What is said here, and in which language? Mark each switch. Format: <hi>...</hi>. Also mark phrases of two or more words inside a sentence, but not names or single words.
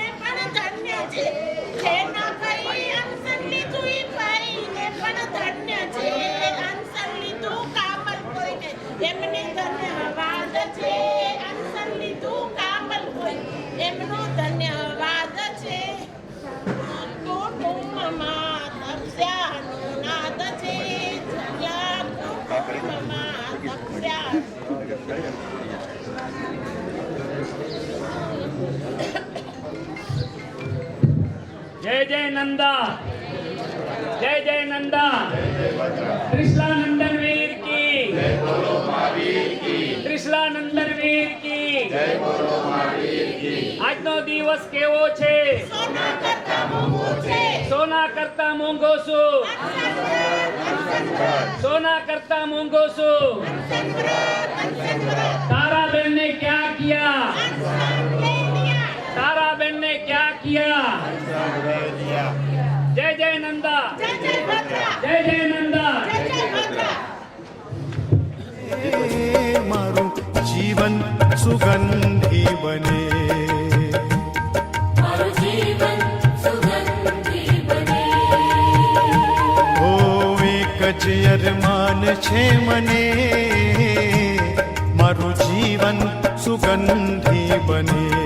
<gu>પણ ધન્ય છે જેના ભાઈ અનસન લીધું એ ભાઈને પણ ધન્ય છે અનસન લીધું કામલ કોઈને એમને ધન્યવાદ છે અનસન લીધું કામલ કોઈ એમનો ધન્યવાદ છે કુટુંબમાં તપસ્યાનો નાદ છે જગ્યા કુટુંબમાં તપસ્યા</gu> <hi>जय जय नंदा जय जय नंदा त्रिशला नंदन वीर की त्रिशला नंदन वीर की</hi> <gu>આજનો દિવસ કેવો છે સોના કરતા મોંઘું છે સોના કરતા મોંઘો છું સોના કરતા મોંઘો છું</gu> <hi>तारा बहन ने क्या किया तारा बहन ने क्या किया जय जय नंदा</hi> <gu>જય જય ભદ્રા</gu> <hi>जय जय नंदा</hi> <gu>જય જય ભદ્રા એ મારું જીવન સુગંધી બને મારું જીવન સુગંધી બને ઓ એક જ અરમાન છે મને મારું જીવન સુગંધી બને</gu>